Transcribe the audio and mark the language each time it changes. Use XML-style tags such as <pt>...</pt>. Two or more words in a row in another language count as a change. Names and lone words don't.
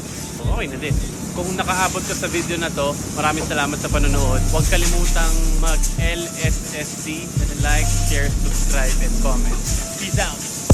<tl>Okay na din. Kung nakaabot ka sa video na to, maraming salamat sa panonood. Huwag kalimutang mag-LSSC,</tl> <en>like, share, subscribe, and comment. Peace out!</en>